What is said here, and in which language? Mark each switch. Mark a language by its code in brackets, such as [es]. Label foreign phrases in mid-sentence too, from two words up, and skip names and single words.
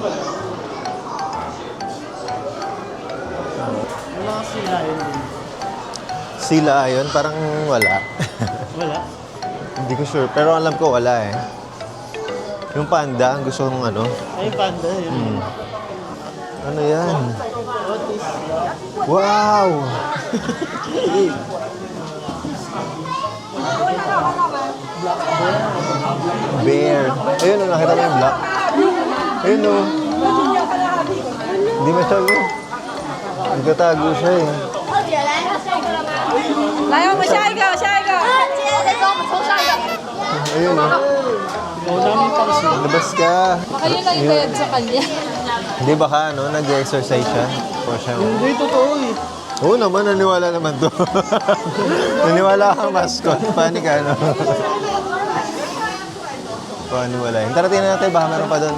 [tl] Wala kasi layon din. Sila ayon, parang wala. Wala? Hindi ko sure, pero alam ko wala eh. Yung panda, gusto kong ano. Ay, panda yun. Ano yan? [en] What is Wow! Bear. [tl] Ayun o, nakita mo yung black. Ayun o. Hindi masyado. Nagkatago siya eh. [zh] 来，我们下一个，下一个。今天再给我们抽下一个。 [tl] Ayun o. Labas ka. Baka yun lang yung bayad sa kanya. Hindi baka ano, nag-exercise siya. O siya. Hindi, totoo eh. Oo naman, naniwala naman to. Naniwala kang mascot. Paano ka, ano? Paniwalain. Tara, tingnan natin. Baka meron pa doon.